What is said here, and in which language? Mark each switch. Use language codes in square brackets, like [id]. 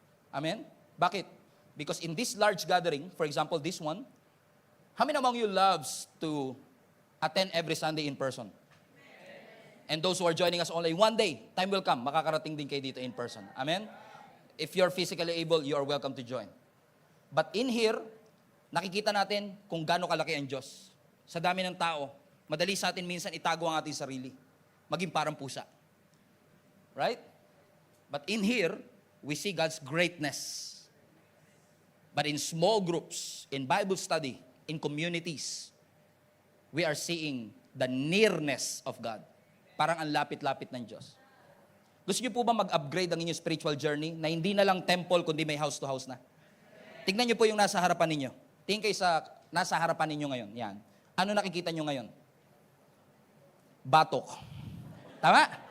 [en] Amen? Bakit? Because in this large gathering, for example, this one, how many among you loves to attend every Sunday in person? And those who are joining us only one day, time will come, [tl] makakarating din kayo dito [en] in person. Amen? If you're physically able, you are welcome to join. But in here, [tl] nakikita natin kung gaano kalaki ang Diyos. Sa dami ng tao, madali sa atin minsan itago ang ating sarili. Maging parang pusa. Right? [en] But in here, we see God's greatness. But in small groups, in Bible study, in communities, we are seeing the nearness of God. [tl] Parang ang lapit-lapit ng Diyos. Gusto niyo po ba mag-upgrade ang inyong spiritual journey na hindi na lang temple kundi may house to house na? Tignan niyo po yung nasa harapan ninyo. Tingin kayo sa nasa harapan ninyo ngayon. Yan. Ano nakikita niyo ngayon? Batok. Tama?